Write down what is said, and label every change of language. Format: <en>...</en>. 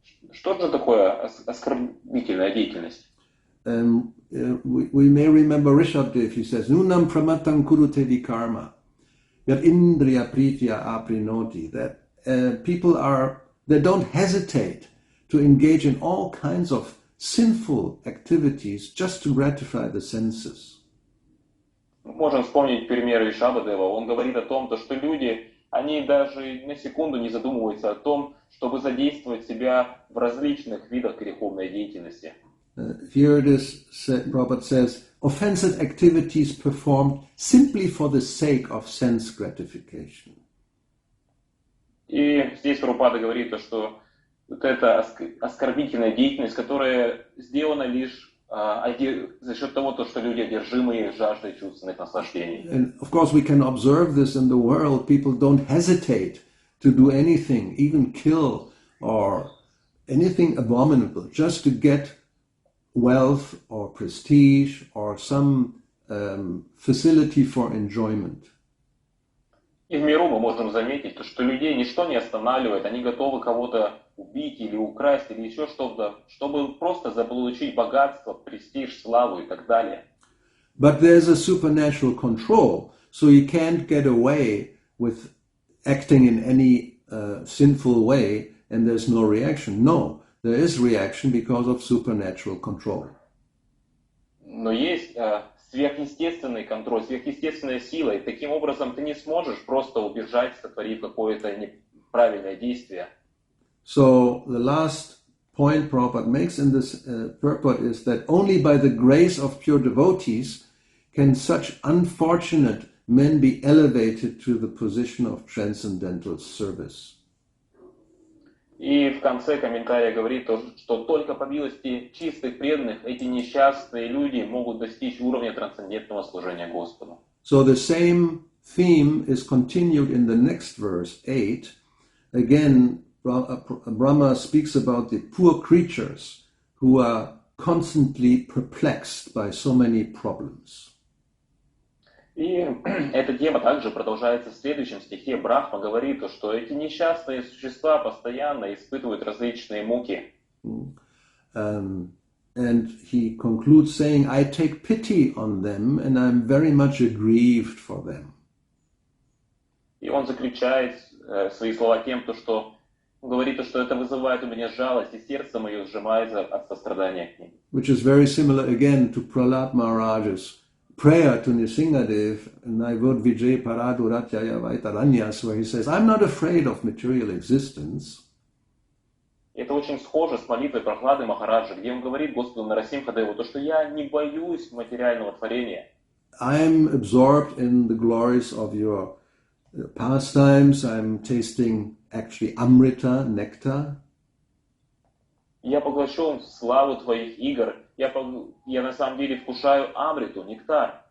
<ru>Что же такое оскорбительная деятельность?</ru> <en>We may remember Rishabdev, he says,</en> <sa>Nunam pramatang kurute vikarma, yat indriya pritya aprinoti,</sa> <en>that people they don't hesitate to engage in all kinds of sinful activities just to gratify the senses.</en> <ru>Можем вспомнить пример Ришабадева. Он говорит о том, что люди, они даже на секунду не задумываются о том, чтобы задействовать себя в различных видах греховной деятельности.</ru> <en>Here it is, Prabhupada says, offensive activities performed simply for the sake of sense gratification.</en> <ru>И здесь Прабхупада говорит, что вот эта оскорбительная деятельность, которая сделана лишь за счет того, что люди одержимы жаждой чувственных наслаждений.</ru> <en>And of course we can observe this in the world. People don't hesitate to do anything, even kill or anything abominable, just to get wealth or prestige or some facility for enjoyment.</en> <ru>И в миру мы можем заметить, что людей ничто не останавливает, они готовы кого-то убить или украсть или еще что-то, чтобы просто заполучить богатство, престиж, славу и так далее.</ru> <en>But there's a supernatural control, so you can't get away with acting in any sinful way and there's no reaction. No, there is reaction because of supernatural control.</en> <ru>Но есть сверхъестественный контроль, сверхъестественная сила, и таким образом ты не сможешь просто убежать, сотворив какое-то неправильное действие.</ru> <en>So the last point Prabhupada makes in this purport is that only by the grace of pure devotees can such unfortunate men be elevated to the position of transcendental service.</en> <ru>И в конце комментария говорит, что только по милости чистых преданных эти несчастные люди могут достичь уровня трансцендентного служения Господу.</ru> <en>So the same theme is continued in the next verse, 8. Again, Brahma speaks about the poor creatures who are constantly perplexed by so many problems.</en> <ru>И эта тема также продолжается в следующем стихе. Брахма говорит, что эти несчастные существа постоянно испытывают различные муки.</ru> <en>And he concludes saying, I take pity on them and I'm very much aggrieved for them.</en> <ru>И он заключает свои слова тем, что он говорит, что это вызывает у меня жалость, и сердце мое сжимается от сострадания к ним.</ru> <en>Which is very similar again to Prahlad Maharaj's prayer to Nrsingadev,</en> <sa>Naivod Vijay Paraduratyaya Vaitaranyas,</sa> <en>where he says, I'm not afraid of material existence.</en> <ru>Это очень схоже с молитвой Прахлады Махараджа, где он говорит Господу Нарасимхадеву, что я не боюсь материального творения.</ru> <en>I'm absorbed in the glories of your pastimes. I'm tasting actually amrita, nectar.</en> <ru>Я поглощен в славу твоих игр. Я на самом деле вкушаю амриту, нектар.</ru>